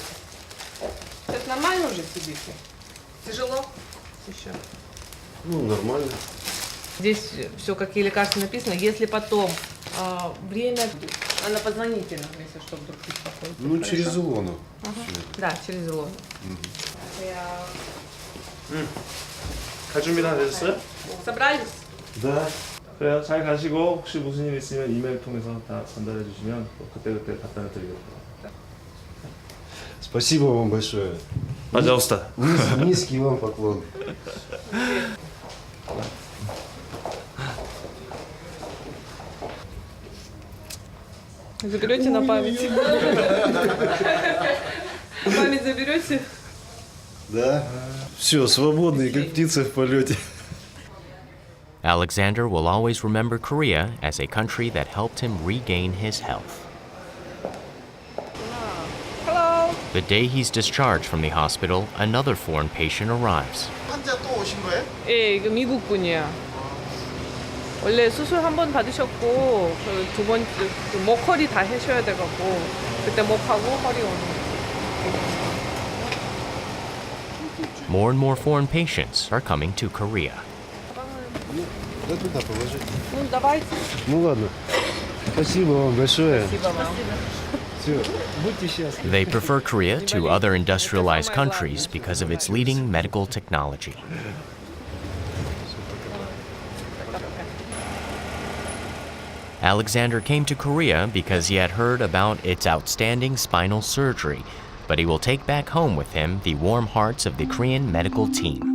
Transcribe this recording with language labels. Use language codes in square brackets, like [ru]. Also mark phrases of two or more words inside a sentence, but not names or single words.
[ru] Это нормально уже сидите? Тяжело? Еще. Ну, нормально. Здесь все, какие лекарства написано. Если потом время... Она позвоните нам, если что, вдруг беспокоит. Ну, через Илону. Да, через Илону. [ko] 갈 준비 다 되셨어요? [ru] Собрались? Да. [ko] 그래요. 잘 가시고 혹시 무슨 일 있으면 이메일 통해서 다 전달해 주시면 그때그때 답변을 드리겠습니다. [ru] Спасибо вам большое. Пожалуйста. Низкий вам поклон. Заберете на память? На память заберете? Да. Все, свободный, как птица в полете. [en] Alexander will always remember Korea as a country that helped him regain his health. Hello. The day he's discharged from the hospital, another foreign patient arrives. [ko] 환자 또 오신 거예요? 예, 이거 미국 분이야. 원래 수술 한 번 받으셨고 두 번 목 허리 다 하셔야 돼갖고 그때 목하고 허리 오는 거. [en] More and more foreign patients are coming to Korea. [ru] Да туда положи. Ну, давайте. Ну ладно. Спасибо вам большое. Спасибо вам. Все, будьте счастливы. [en] They prefer Korea to other industrialized countries because of its leading medical technology. Alexander came to Korea because he had heard about its outstanding spinal surgery, but he will take back home with him the warm hearts of the Korean medical team.